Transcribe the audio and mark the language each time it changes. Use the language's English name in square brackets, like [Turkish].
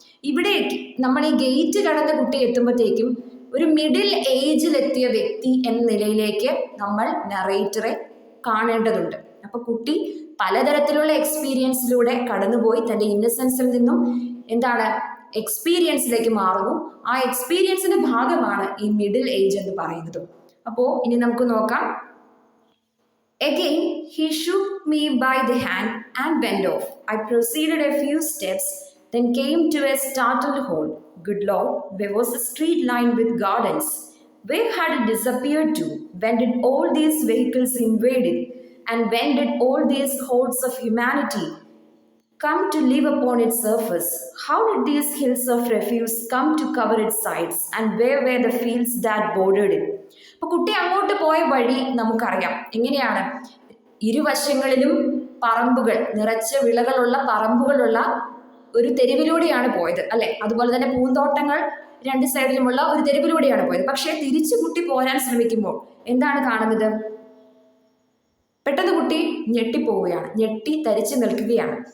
[Malayalam] ഇവിടേക്ക് നമ്മൾ ഈ ഗേറ്റ് കടന്ന കുട്ടി എത്തുമ്പോഴത്തേക്കും ഒരു മിഡിൽ ഏജിലെത്തിയ വ്യക്തി എന്ന നിലയിലേക്ക് നമ്മൾ നറേറ്ററെ കാണേണ്ടതുണ്ട്. അപ്പൊ കുട്ടി പലതരത്തിലുള്ള എക്സ്പീരിയൻസിലൂടെ കടന്നുപോയി തൻ്റെ ഇന്നസെൻസിൽ നിന്നും എന്താണ് എക്സ്പീരിയൻസിലേക്ക് മാറുന്നു. ആ എക്സ്പീരിയൻസിന്റെ ഭാഗമാണ് ഈ മിഡിൽ ഏജ് എന്ന് പറയുന്നത്. അപ്പോൾ ഇനി നമുക്ക് നോക്കാം. [English] Again, he shook me by the hand and went off. I proceeded a few steps, then came to a startled halt. Good Lord, where was the street lined with gardens? Where had it disappeared to? When did all these vehicles invade it? And when did all these hordes of humanity come to live upon its surface? How did these hills of refuse come to cover its sides? And where were the fields that bordered it? [Malayalam] അപ്പൊ കുട്ടി അങ്ങോട്ട് പോയ വഴി നമുക്കറിയാം. എങ്ങനെയാണ്, ഇരുവശങ്ങളിലും പറമ്പുകൾ, നിറച്ച വിളകളുള്ള പറമ്പുകളുള്ള ഒരു തെരുവിലൂടെയാണ് പോയത് അല്ലെ. അതുപോലെ തന്നെ പൂന്തോട്ടങ്ങൾ രണ്ട് സൈഡിലുമുള്ള ഒരു തെരുവിലൂടെയാണ് പോയത്. പക്ഷേ തിരിച്ചു കുട്ടി പോരാൻ ശ്രമിക്കുമ്പോൾ എന്താണ് കാണുന്നത്? പെട്ടെന്ന് കുട്ടി ഞെട്ടിപ്പോവുകയാണ്, ഞെട്ടി തരിച്ചു നിൽക്കുകയാണ്.